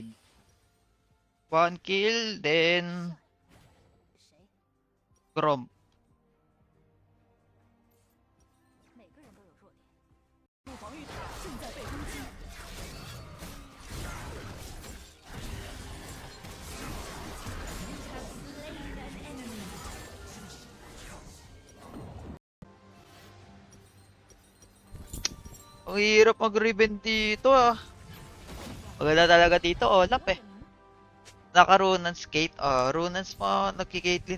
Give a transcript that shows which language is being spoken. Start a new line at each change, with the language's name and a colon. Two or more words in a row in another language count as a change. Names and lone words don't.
English: 1 kill, then Grom.
Chinese: 每个人都有弱点。防御塔正在被攻击。
Filipino: Ang hirap mag-riven dito ah. Maganda talaga dito, Olap eh. Naka-Runan skate. Runans pa nagki-Caitlyn.